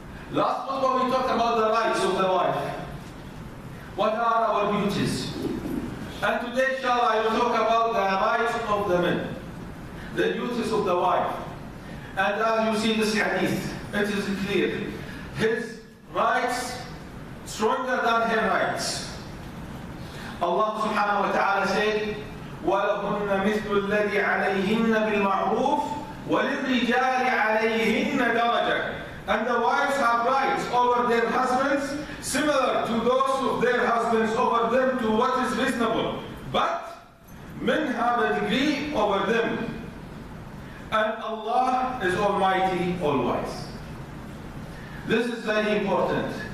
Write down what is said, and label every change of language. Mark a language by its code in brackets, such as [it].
[en] Last khutbah we talked about the rights of the wife. What are our duties? And today, inshallah, I will talk about the rights of the men, the duties of the wife. And as you see this hadith, it is clear. His rights stronger than her rights. Allah subhanahu wa ta'ala said, [ar] وَلَهُنَّ مِثْلُ الَّذِي عَلَيْهِنَّ بِالْمَعْرُوفِ وَلِلرِّجَالِ عَلَيْهِنَّ دَرَجَةٌ. [en] And the wives have rights over their husbands, similar to those of their husbands over them, to what is reasonable. But men have a degree over them. And Allah is Almighty, All-Wise. This is very important.